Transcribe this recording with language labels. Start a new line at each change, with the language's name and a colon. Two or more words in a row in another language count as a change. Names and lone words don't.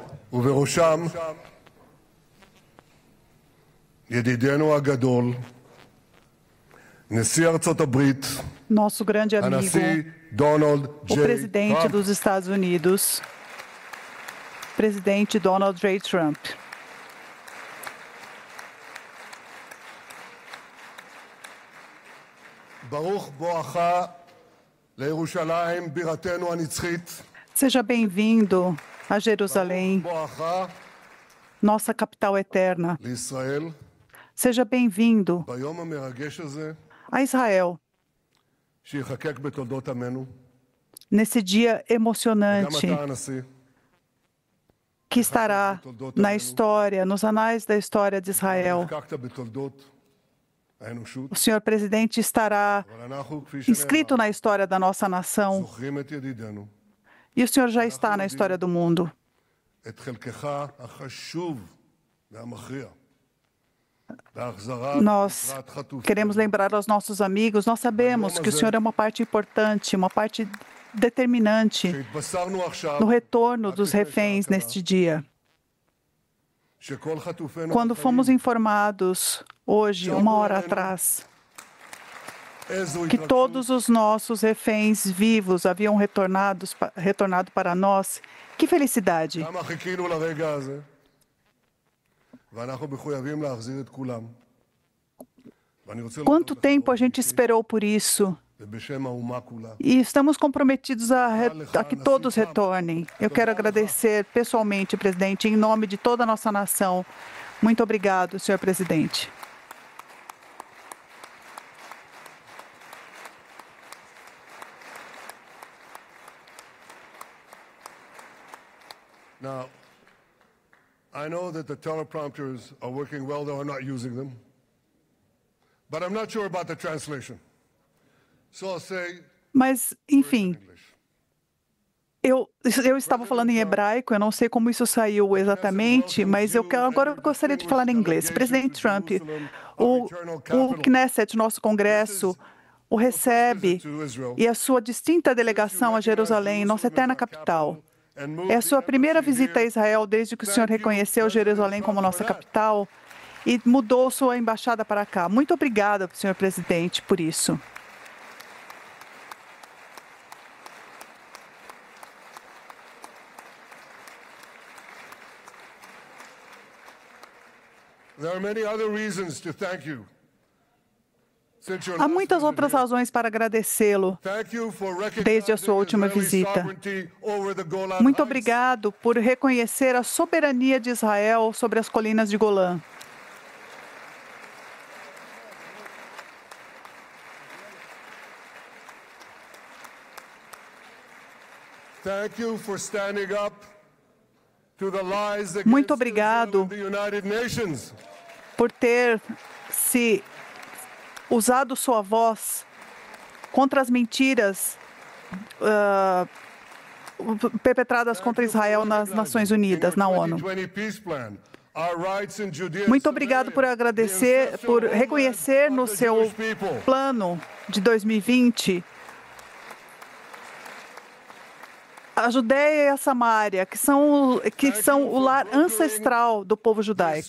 Hebrew: ובראשם ידידנו הגדול, נשיא ארצות הברית,
Portuguese: nosso grande amigo,
Hebrew: הנשיא דונלד
Portuguese: o
Hebrew: ג'יי
Portuguese: presidente
Hebrew: טראמפ.
Portuguese: dos Estados Unidos, presidente Donald J. Trump.
Hebrew: ברוך בואך לירושלים בירתנו הנצחית.
Portuguese: Seja bem-vindo a Jerusalém,
Hebrew: בואך
Portuguese: nossa capital eterna.
Hebrew: לישראל
Portuguese: Seja bem-vindo
Hebrew: ביום המרגש הזה,
Portuguese: a Israel,
Hebrew: שיחקק בתולדות עמנו.
Portuguese: nesse dia
Hebrew: גם
Portuguese: emocionante
Hebrew: אתה הנשיא,
Portuguese: que estará na história, nos anais da história de Israel.
Hebrew: נחקקת בתולדות האנושות,
Portuguese: O senhor presidente estará
Hebrew: אבל אנחנו, כפי
Portuguese: inscrito
Hebrew: שנאמר,
Portuguese: na história da nossa nação
Hebrew: זוכרים את ידידנו,
Portuguese: e o senhor já está na história do mundo.
Hebrew: את חלקך החשוב והמכריע בהחזרת
Portuguese: Nós
Hebrew: יתרת חטופים.
Portuguese: queremos lembrar aos nossos amigos, nós sabemos que o senhor é uma parte importante, uma parte determinante
Hebrew: שהתבשרנו עכשיו,
Portuguese: no retorno dos
Hebrew: רק לפני
Portuguese: reféns
Hebrew: שעה
Portuguese: neste dia.
Hebrew: שכל חטופינו
Portuguese: Quando fomos
Hebrew: החיים
Portuguese: informados, hoje, uma hora atrás,
Hebrew: העזו
Portuguese: que
Hebrew: התרגשות
Portuguese: todos os nossos reféns vivos haviam retornado para nós, que felicidade!
Hebrew: כמה חיכינו לרגע הזה, ואנחנו מחויבים להחזיר את כולם. ואני רוצה
Portuguese: Quanto
Hebrew: להודות
Portuguese: tempo a
Hebrew: לך
Portuguese: gente esperou por isso?
Hebrew: ובשם האומה כולה.
Portuguese: E estamos comprometidos a que todos retornem. Eu quero agradecer pessoalmente, presidente, em nome de toda a nossa nação. Muito obrigado, senhor presidente.
English: Now, I know that the teleprompters are working well, though I'm not using them. But I'm not sure about the translation. So I'll say
Portuguese: Mas,
English: in
Portuguese: enfim,
English: English.
Portuguese: eu estava falando em hebraico, eu não sei como isso saiu exatamente, mas agora eu gostaria de falar em inglês. Presidente Trump, o Knesset, nosso Congresso, o recebe e a sua distinta delegação a Jerusalém, nossa eterna capital. É a sua primeira visita a Israel desde que o senhor reconheceu Jerusalém como nossa capital e mudou sua embaixada para cá. Muito obrigada, senhor presidente, por isso.
English: There are many other reasons to thank you. Since your
Portuguese: Há
English: last
Portuguese: muitas
English: visit
Portuguese: outras
English: here.
Portuguese: razões para agradecê-lo.
English: Thank you for
Portuguese: Desde a sua última
English: recognizing Israeli
Portuguese: visita.
English: sovereignty over the Golan
Portuguese: Muito
English: Heights.
Portuguese: obrigado por reconhecer a soberania de Israel sobre as colinas de Golã.
English: Thank you for standing up to the lies against
Portuguese: Muito
English: Israel
Portuguese: obrigado
English: in the United Nations.
Portuguese: por ter se usado sua voz contra as mentiras perpetradas contra Israel nas Nações Unidas, na ONU. Muito obrigado por agradecer, por reconhecer no seu plano de 2020 a Judéia e a Samária, que são o lar ancestral do povo judaico.